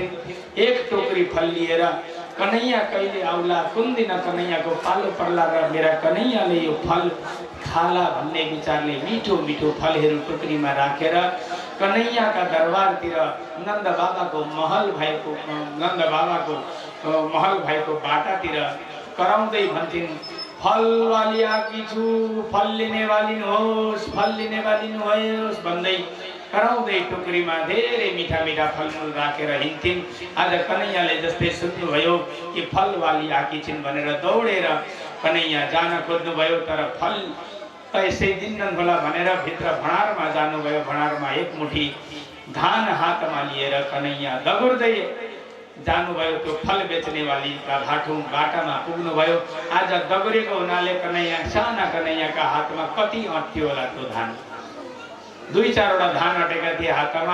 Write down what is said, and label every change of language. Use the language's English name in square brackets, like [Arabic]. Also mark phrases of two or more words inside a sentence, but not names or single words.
[Nepali] एक टोकरी फल लिएर, कन्हैया कहिले आउला, कुन दिन कन्हैयाको पालो पर्ला र मेरा कन्हैयाले यो फल खाला भन्ने विचारले मिठो मिठो फलहरू टोकरीमा राखेर कन्हैयाका दरबारतिर नन्द बाबाको महल भएको बाटातिर कराउँदै भन्थिन्, फल वाली आकी छु, फल लिने वाली होस् भन्दै कराउँदै टोकरीमा धेरै मिठा मिठा फलमूल राखेर हिँड्थिन्। आज कन्हैयाले जस्तै सुन्नुभयो कि फल वाली आकी छिन् भनेर दौडेर कन्हैया जान खोज्नुभयो, तर फल त यसै दिन्नन् होला भनेर भित्र भँडारमा जानुभयो। भँडारमा एक मुठी धान हातमा लिएर कन्हैया दगुर्दै जानुभयो। त्यो फल बेच्ने वालीका बाटामा पुग्नुभयो। आज दगुरेको हुनाले कन्हैया, साना कन्हैयाका हातमा कति अट्थ्यो होला त्यो धान, 2-4वटा धान अटेका थिए हातमा।